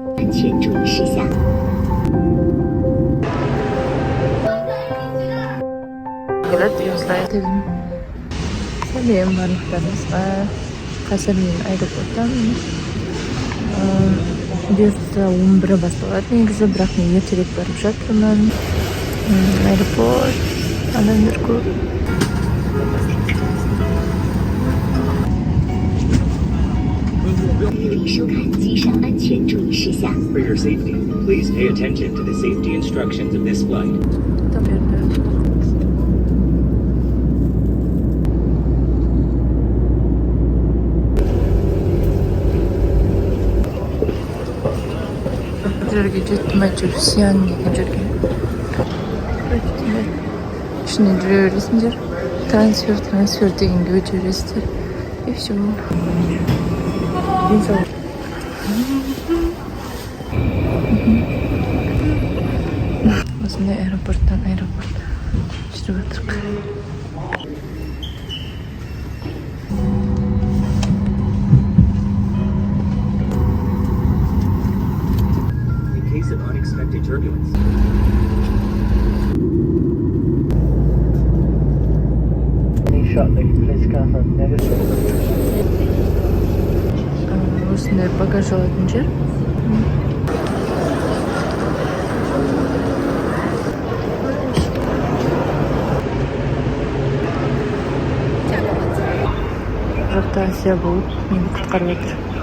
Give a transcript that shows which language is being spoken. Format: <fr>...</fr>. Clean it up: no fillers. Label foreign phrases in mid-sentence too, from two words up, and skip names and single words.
<zh>安全注意事项。</zh> <kk>Сәлем барлықтарыңызға. Қазір мен аэропорттамын. Бұйыртса 11 басталады негізі, бірақ мен ертерек барып жатырмын. Аэропорт, адамдар көп.</kk> <zh>收看机上安全注意事项。</zh> <en>For your safety, please pay attention to the safety instructions of this flight.</en> <kk>Жерге жеттім әйтеуір Сиян деген жерге. Ішіне жүре бересіңдер. Трансфер дегенге өте бересіздер.</kk> <ru>И все.</ru> <kk>Осындай аэропорттан аэропорт жүріп жатырмық.</kk> <en>In case of unexpected turbulence.</en> <kk>Осындай багаж алатын жер. Жақта Асия болып мені құтқарып отыр.</kk>